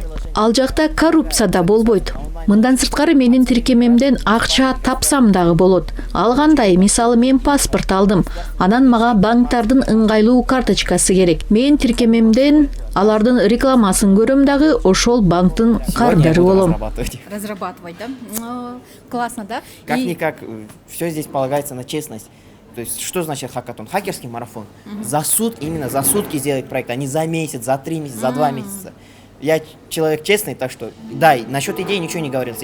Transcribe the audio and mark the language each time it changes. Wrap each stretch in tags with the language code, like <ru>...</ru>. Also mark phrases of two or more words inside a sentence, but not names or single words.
<ky>Ал жакта коррупция да болбойт. Мындан сырткары менин тиркемемден акча тапсам дагы болот. Алгандай, мисалы мен паспорт алдым. Анан мага банктардын ыңгайлуу карточкасы керек. Мен тиркемемден алардын рекламасын көрөм дагы, ошол банктын кардары болом.</ky> <ru>Разрабатывать, да? Классно, да? Как-никак, все здесь полагается на честность. То есть, что значит хакатон? Хакерский марафон. Именно за сутки сделать проект, а не за месяц, за 3 месяца, за 2 месяца. Я человек честный, так что, да, насчет идей ничего не говорил.</ru>